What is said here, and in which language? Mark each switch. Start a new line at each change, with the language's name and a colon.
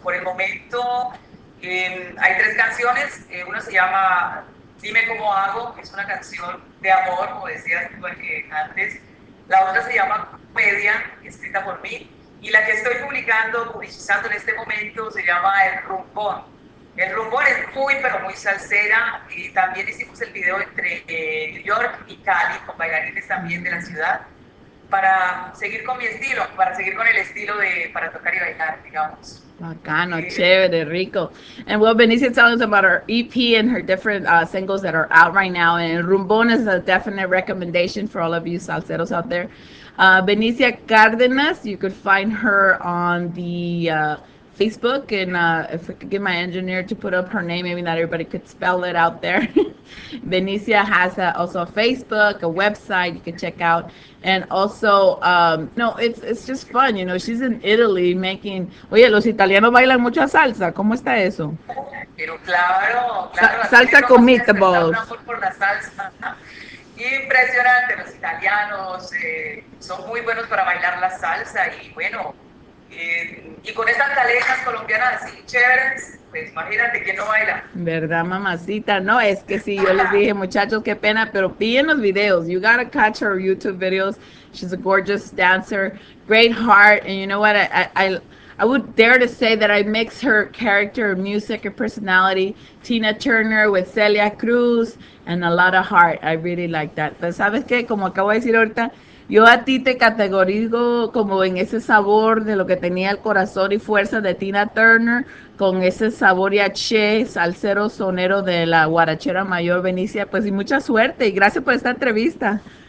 Spanish: Por el momento hay 3 canciones, una se llama Dime Cómo Hago, que es una canción de amor, como decías tú antes, la otra se llama Comedia, escrita por mí, y la que estoy publicizando en este momento se llama El Rumbón. El Rumbón es muy, pero muy salsera, y también hicimos el video entre New York y Cali, con bailarines también de la ciudad, para seguir con mi estilo, para seguir con el estilo para tocar y bailar, digamos. Bacano, chévere, rico.
English: And well, Benicia telling us about her EP and her different singles that are out right now, and Rumbón is a definite recommendation for all of you salseros out there. Benicia Cardenas, you could find her on the Facebook, and if we could get my engineer to put up her name, maybe not everybody could spell it out there. Benicia has also a Facebook, a website you can check out, and also, no, it's just fun, you know, she's in Italy making,
Spanish: oye, los italianos bailan mucha salsa, ¿cómo está eso? Pero claro, Salsa con
English: meatballs.
Spanish: Un amor por la salsa. Impresionante, los italianos son muy buenos para bailar la salsa, y bueno, y con estas calejas colombianas así chéveres, pues imagínate quién no baila. ¿Verdad, mamacita? No, es que sí, yo les dije, muchachos, qué pena, pero piden los videos.
English: You gotta catch her YouTube videos. She's a gorgeous dancer, great heart, and you know what? I would dare to say that I mix her character, music, and personality, Tina Turner with Celia Cruz, and a lot of heart. I really like that.
Spanish: Pero ¿sabes qué? Como acabo de decir ahorita, yo a ti te categorizo como en ese sabor de lo que tenía el corazón y fuerza de Tina Turner, con ese sabor yaché, salsero, sonero de la guarachera mayor, Benicia. Pues y mucha suerte y gracias por esta entrevista.